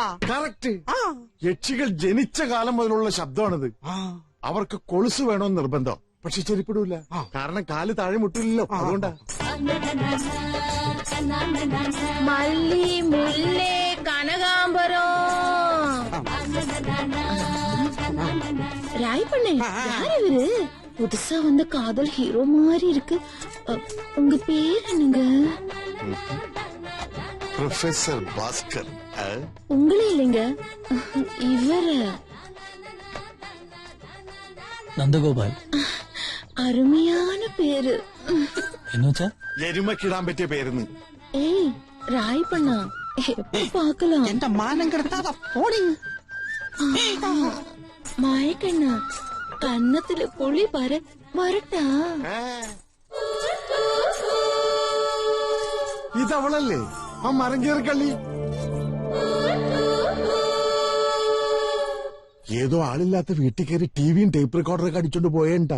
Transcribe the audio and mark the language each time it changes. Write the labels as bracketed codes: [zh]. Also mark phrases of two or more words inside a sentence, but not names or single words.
[ml] കറക്റ്റ്. യക്ഷികൾ ജനിച്ച കാലം മുതലുള്ള ശബ്ദമാണിത്. അവർക്ക് കൊലുസ് വേണമെന്ന് നിർബന്ധം. പക്ഷെ ചെരിപ്പിടൂല. കാരണം കാല് താഴെ മുട്ടില്ലല്ലോ. അതുകൊണ്ടാ. മല്ലി, മുല്ലേ, കനകാംബരം. [ta] ராய்பண்ணே, யார் இவரு? புதுசா வந்த காதல் ஹீரோ மாதிரி இருக்கு. உங்க பேர் என்னங்க? [ml] പ്രൊഫസർ ഭാസ്കർ. [ta] உங்களே இல்லைங்க, இவரு [ml] നന്ദഗോപാൽ. [ta] அருமையான பேரு. [ml] എന്നുവെച്ചാ എരുമക്കിടാൻ പറ്റിയ പേരെന്ന്. [ta] ஏய் ராய்பண்ணா, எப்ப பாக்கலாம்? [ml] എന്റെ മാനം കെടുത്താതെ പോടി. മായക്കണ്ണ, കന്നത്തില് പൊളി വരട്ടാ. ഇതവളല്ലേ ആ മരം കയറി കള്ളി? ഏതോ ആളില്ലാത്ത വീട്ടിൽ കയറി ടിവിയും ടേപ്പ് റെക്കോർഡറൊക്കെ അടിച്ചോണ്ട് പോയേണ്ടാ.